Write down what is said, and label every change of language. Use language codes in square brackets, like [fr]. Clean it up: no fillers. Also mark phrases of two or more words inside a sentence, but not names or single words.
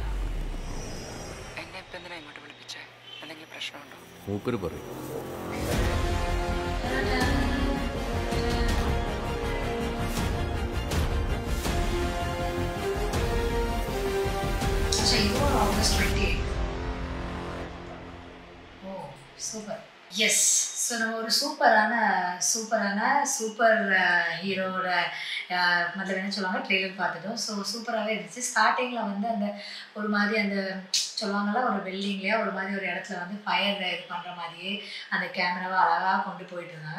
[ml] എന്നെ ഇപ്പം എന്തിനാ ഇങ്ങോട്ട് വിളിപ്പിച്ചേ? എന്തെങ്കിലും പ്രശ്നമുണ്ടോ? മൂപ്പര് പറയും. August 28. [ta] ஓ சூப்பர். [en] yes, so [ta] நம்ம ஒரு சூப்பர் ஹீரோட மற்ற என்ன சொல்லுவாங்க ட்ரெய்லர் பார்த்துட்டோம். ஸோ சூப்பராகவே இருந்துச்சு. ஸ்டார்டிங்கில் வந்து அந்த ஒரு மாதிரி அந்த சொல்லுவாங்கல்ல ஒரு பில்டிங்லேயே ஒரு மாதிரி ஒரு இடத்துல வந்து ஃபயர் இது பண்ணுற மாதிரியே அந்த கேமராவை அழகாக கொண்டு போயிட்டு இருந்தாங்க.